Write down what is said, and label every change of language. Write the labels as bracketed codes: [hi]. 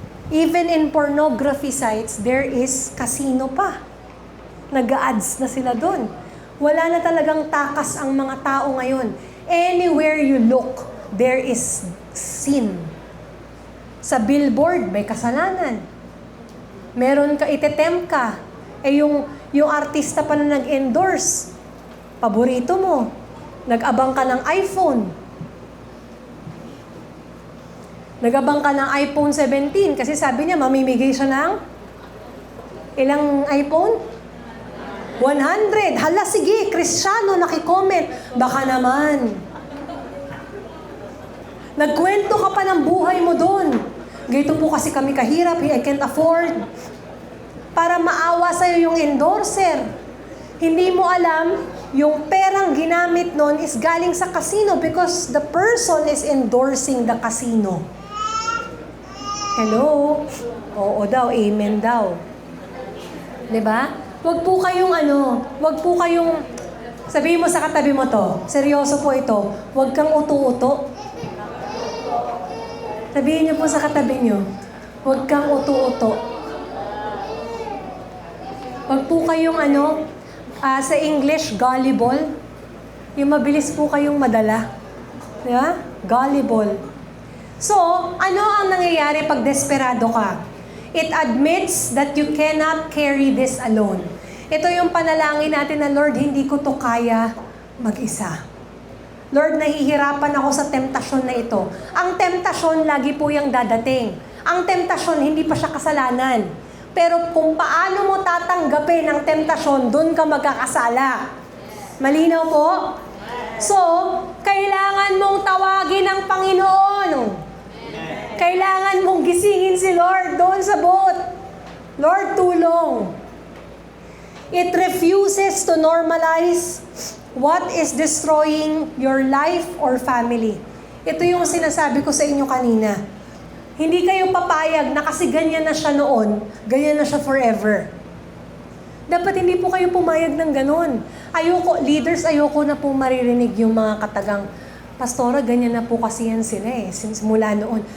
[en] Even in pornography sites, there is casino pa. [tl] Nag-ads na sila doon. Wala na talagang takas ang mga tao ngayon. [en] Anywhere you look, there is sin. [tl] Sa billboard, may kasalanan. Meron ka, itetempt ka. Yung artista pa na nag-endorse, paborito mo. Nag-abang ka ng iPhone. Nag-abang ka ng iPhone 17 kasi sabi niya, mamimigay siya ng ilang iPhone? 100. Hala, sige, Kristiyano, nakicomment. Baka naman. Nagkwento ka pa ng buhay mo doon. Ganito po kasi kami kahirap, [en] I can't afford. [tl] Para maawa sa'yo yung endorser. Hindi mo alam, yung perang ginamit nun is galing sa casino [en] because the person is endorsing the casino. [tl] Hello? Oo daw, amen daw. Diba? Wag po kayong, sabihin mo sa katabi mo to, seryoso po ito, wag kang uto-uto. Sabihin niyo po sa katabi niyo, wag kang uto-uto. Wag po kayong sa English, gullible. Yung mabilis po kayong madala. Diba? Gullible. So, ano ang nangyayari pag desperado ka? [en] It admits that you cannot carry this alone. [tl] Ito yung panalangin natin na, Lord, hindi ko to kaya mag-isa. Lord, nahihirapan ako sa temptasyon na ito. Ang temptasyon, lagi po yung dadating. Ang temptasyon, hindi pa siya kasalanan. Pero kung paano mo tatanggapin ang temptasyon, doon ka magkakasala. Malinaw po? So, kailangan mong tawagin ang Panginoon. Kailangan mong gisingin si Lord doon sa boat. Lord, tulong. [en] It refuses to normalize what is destroying your life or family. [tl] Ito yung sinasabi ko sa inyo kanina. Hindi kayo papayag na kasi ganyan na siya noon, ganyan na siya forever. Dapat hindi po kayo pumayag ng ganon. Leaders, ayoko na po maririnig yung mga katagang, Pastora, ganyan na po kasi yan sila since mula noon.